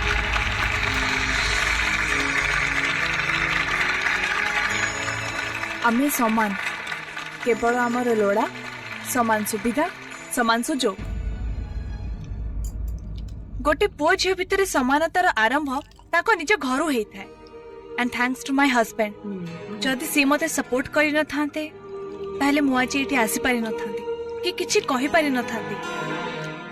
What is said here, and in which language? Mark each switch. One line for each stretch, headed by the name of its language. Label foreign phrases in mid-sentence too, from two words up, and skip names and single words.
Odia: ଆମେ ସମାନ କେବଳ ଆମର ଲୋଡ଼ା ସମାନ ସୁବିଧା, ସମାନ ସୁଯୋଗ। ଗୋଟେ ପୁଅ ଝିଅ ଭିତରେ ସମାନତାର ଆରମ୍ଭ ତାକୁ ନିଜ ଘରୁ ହେଇ ଥାଏ।
English: And thanks to my husband.
Odia: ଯଦି ସେ ମତେ ସପୋର୍ଟ କରି ନ ଥାନ୍ତେ ତାହେଲେ ମୁଁ ଆଜି ଏଠି ଆସି ପାରି ନ ଥାନ୍ତି କି କିଛି କହି ପାରି ନ ଥାନ୍ତି।